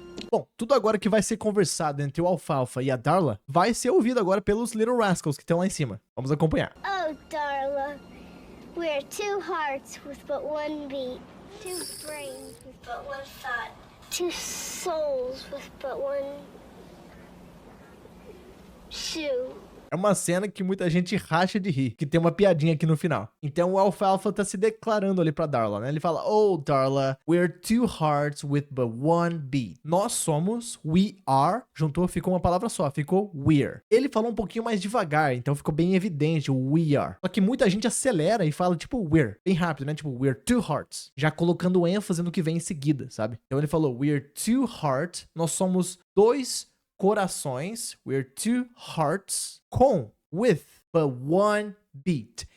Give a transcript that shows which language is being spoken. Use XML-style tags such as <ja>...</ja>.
<pt>Bom, tudo agora que vai ser conversado entre o Alfalfa e a Darla vai ser ouvido agora pelos Little Rascals que estão lá em cima. Vamos acompanhar.</pt> <en>Oh, Darla, we're two hearts with but one beat, two brains with but one thought, two souls with but one shoe.</en> <pt>É uma cena que muita gente racha de rir, que tem uma piadinha aqui no final. Então o Alfalfa tá se declarando ali pra Darla, né? Ele fala,</pt> <en>oh, Darla, we're two hearts with but one beat.</en> <pt>Nós somos,</pt> <en>we are,</en> <pt>juntou, ficou uma palavra só, ficou we're. Ele falou um pouquinho mais devagar, então ficou bem evidente o</pt> <en>we are.</en> <pt>Só que muita gente acelera e fala tipo we're, bem rápido, né? Tipo,</pt> <en>we're two hearts,</en> <pt>já colocando ênfase no que vem em seguida, sabe? Então ele falou,</pt> <en>we're two hearts,</en> <pt>nós somos dois corações, we're two hearts,</pt> <en>with but one beat.</en>